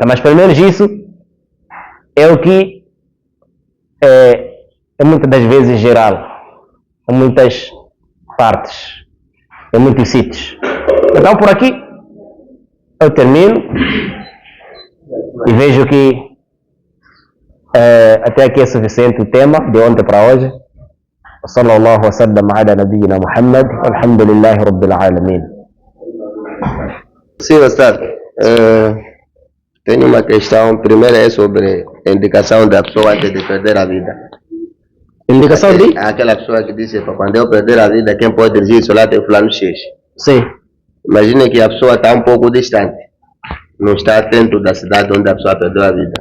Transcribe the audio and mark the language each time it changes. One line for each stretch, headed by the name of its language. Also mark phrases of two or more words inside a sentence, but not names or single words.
Portuguese: Mas, pelo menos, isso é o que é muitas das vezes geral, em muitas partes, em muitos sítios. Então por aqui eu termino e vejo que até aqui é suficiente o tema de ontem para hoje.
Arabic: صلى الله وسلم على نبينا محمد، الحمد لله رب العالمين.
Portuguese: Sim, Ustad. Tenho uma questão. Primeiro é sobre a indicação da pessoa antes de perder a vida. Indicação de? Aquela pessoa que disse, para quando eu perder a vida, quem pode dirigir isso lá tem fulano X. Sim. Imagine que a pessoa está um pouco distante, não está dentro da cidade onde a pessoa perdeu a vida.